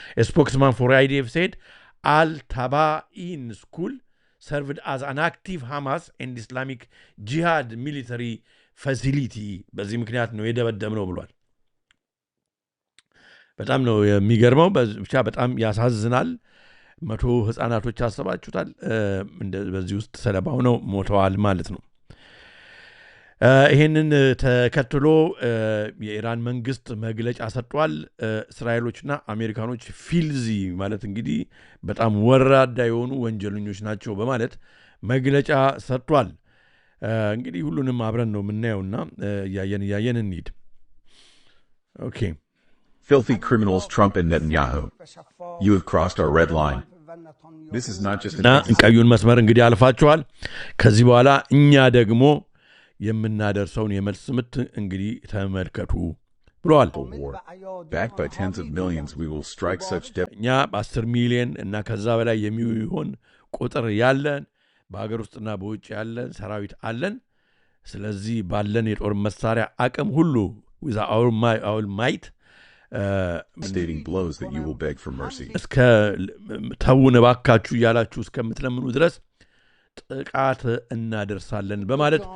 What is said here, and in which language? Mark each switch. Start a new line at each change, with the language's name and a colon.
English: A spokesman for IDF said Al-Tabain school served as an active Hamas and Islamic Jihad military facility.
Amharic: በዚህ ምክንያት ነው የደበደብነው ብሏል። በጣም ነው የሚገርመው ብቻ በጣም ያሳዝናል 100 ህፃናቶች አሰባችሁታል በዚህ ውስጥ ሰለባው ነው ሞተዋል ማለት ነው ይሄንን ተከትሎ የኢራን መንግስት መግለጫ ሰጥቷል እስራኤሎችና አሜሪካኖች ፊልዚ ማለት እንግዲህ በጣም ወራዳ የሆኑ ወንጀለኞች ናቸው በማለት መግለጫ ሰጥቷል እንግዲህ ሁሉንም አብረን ነው የምናየውና ያየን እንሂድ ኦኬ
English: Filthy criminals Trump and Netanyahu. You have crossed our red line. This is not just
Amharic: ቀዩን መስመር እንግዲህ አልፋችኋል ከዚህ በኋላ እኛ ደግሞ የምናደርሰውን የመልስ ምት እንግዲህ ተመልከቱ ብለዋል
English: Backed by tens of millions we will strike such
Amharic: እኛ 10 ሚሊዮን እና ከዛ በላይ የሚሆን ቁጥር ያለን በአገር ውስጥና በውጭ ያለን ሰራዊት አለን ስለዚህ ባለን የጦር መሳሪያ አቅም ሁሉ
English: with our might stating blows that you will beg for mercy.
Amharic: እስከ ተውን ባካችሁ ያላችሁ እስከምትለምኑ ድረስ ጥቃት እናደርሳለን በማለት